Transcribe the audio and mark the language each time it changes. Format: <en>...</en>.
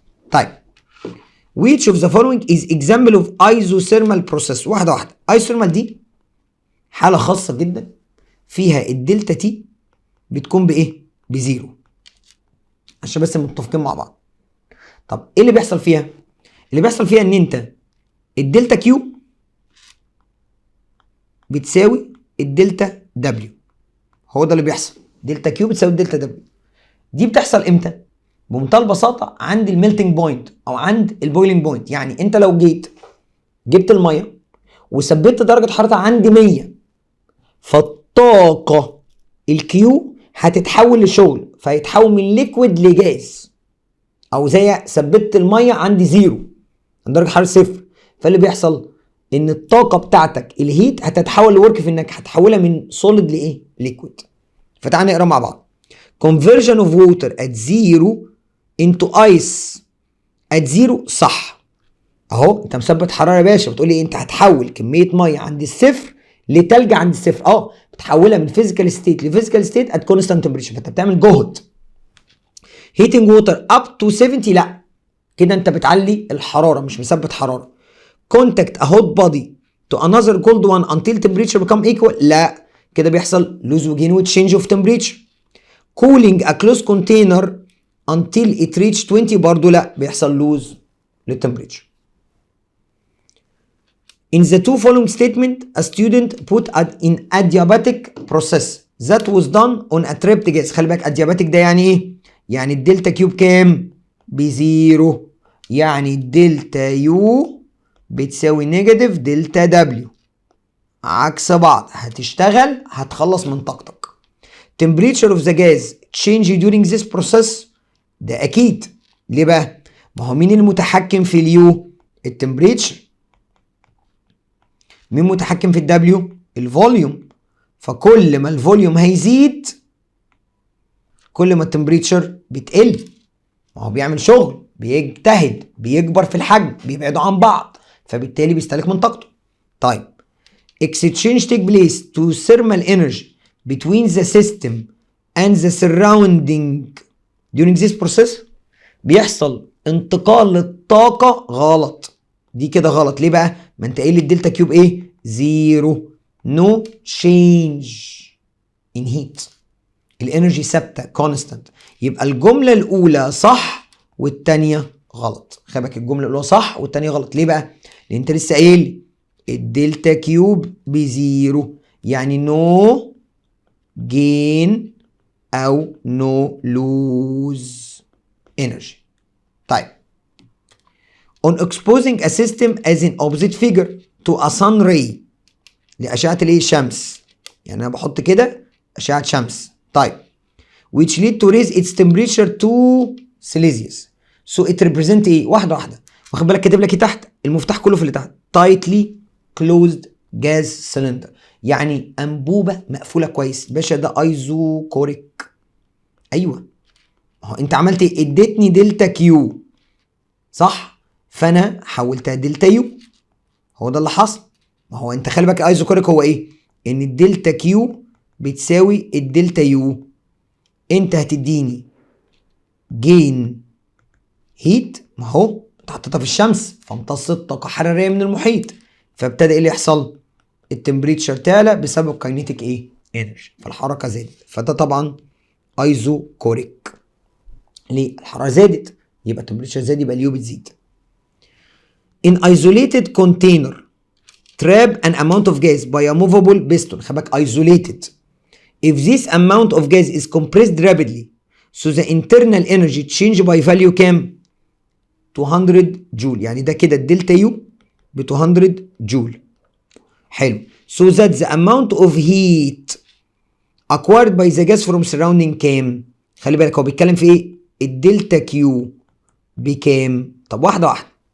<en>طيب which of the following is example of isothermal process؟</en> <ar>واحده واحده. isothermal دي حاله خاصه جدا فيها الدلتا تي بتكون بايه؟ بزيرو، عشان بس متفقين مع بعض. طب ايه اللي بيحصل فيها؟ اللي بيحصل فيها ان انت الدلتا كيو بتساوي الدلتا دبليو، هو ده اللي بيحصل. دلتا كيو بتساوي الدلتا دبليو. دي بتحصل امتى؟ بمنتهى البساطه عند الميلتنج بوينت او عند البويلنج بوينت. يعني انت لو جبت الميه وثبت درجه حرارتها عند 100، فالطاقه الكيو هتتحول لشغل، فيتحول من ليكويد لجاز. او زي ثبت الميه عندي زيرو، عند درجه حراره صفر. فاللي بيحصل ان الطاقه بتاعتك الهيت هتتحول لورك في انك هتحولها من سوليد لايه؟ ليكويد. فتعال نقرا مع بعض.</ar> <en>conversion of water at zero into ice at zero</en> <ar>صح اهو. انت مثبت حراره يا باشا، بتقول لي انت هتحول كميه ميه عند الصفر لتلج عند الصفر. بتحولها من فيزيكال ستيت لفيزيكال ستيت</ar> <en>at constant temperature,</en> <ar>فانت بتعمل جهد. هيتنج ووتر اب تو 70 لا، كده انت بتعلي الحراره مش مثبت حراره.</ar> <en>contact a hot body to another cold one until temperature become equal</en> <ar>لا، كده بيحصل لوز وجين وتشينج اوف تمبريتشر.</ar> <en>cooling a close container until it reach 20</en> <ar>برضه لا، بيحصل لوز للتمبريتشر.</ar> <en>In the two following statement, a student put in adiabatic process that was done on a trapped gas.</en> <ar>خلي بالك adiabatic ده يعني ايه؟ يعني الدلتا كيوب كام؟ بزيرو. يعني الدلتا يو بتساوي نيجاتيف دلتا دبليو، عكس بعض. هتشتغل هتخلص من طاقتك.</ar> <en>Temperature of the gas change during this process</en> <ar>ده اكيد. ليه بقى؟ ما هو مين المتحكم في اليو؟ التمبريتشر. مين متحكم في الدبليو؟ الفوليوم. فكل ما الفوليوم هيزيد كل ما التمبريتشر بتقل. ما هو بيعمل شغل، بيجتهد، بيكبر في الحجم، بيبعدوا عن بعض، فبالتالي بيستهلك من طاقته.</ar> <en>طيب exchange take place to thermal energy between the system and the surrounding during this process.</en> <ar>بيحصل انتقال للطاقة غلط. دي كده غلط. ليه بقى؟ ما انت قايل الدلتا كيوب ايه؟ زيرو.</ar> <en>No change in heat.</en> <ar>الانرجي ثابته كونستانت. يبقى الجمله الاولى صح والثانيه غلط. خلي بالك الجمله الاولى صح والثانيه غلط. ليه بقى؟ لان انت لسه قايل الدلتا كيوب بزيرو، يعني</ar> <en>No gain or no loss energy. طيب on exposing a system as an opposite figure to a sun ray</en> <ar>لأشعة الايه؟ الشمس. يعني انا بحط كده أشعة شمس.</ar> <en>طيب which lead to raise its temperature to Celsius. so it represent</en> <ar>ايه؟ واحدة واحدة. واخد بالك كاتب لك ايه تحت؟ المفتاح كله في اللي تحت.</ar> <en>tightly closed gas cylinder،</en> <ar>يعني أنبوبة مقفولة كويس. باشا ده ايزوكوريك. ايوه اهو انت عملت ايه؟ اديتني دلتا كيو صح؟ فانا حولتها دلتا يو. هو ده اللي حصل. ما هو انت خلي بالك ايزوكوريك هو ايه؟ ان الدلتا كيو بتساوي الدلتا يو. انت هتديني جين هيت، ما هو انت حطيتها في الشمس فامتصت طاقه حراريه من المحيط، فابتدى ايه اللي يحصل؟ التمبريتشر تعلى بسبب كاينيتيك ايه؟ انرجي، فالحركه زادت. فده طبعا ايزوكوريك. ليه؟ الحراره زادت يبقى التمبريتشر زاد، يبقى اليو بتزيد.</ar> <en>In isolated container trap an amount of gas by a movable piston.</en> <ar>خلي بالك isolated.</ar> <en>If this amount of gas is compressed rapidly so the internal energy change by value</en> <ar>كام؟ 200 جول. يعني ده كده الدلتا يو ب 200 جول. حلو.</ar> <en>so that the amount of heat acquired by the gas from surrounding</en> <ar>كام؟ خلي بالك هو بيتكلم في ايه؟ الدلتا كيو بكام؟ طب واحده واحده.</ar>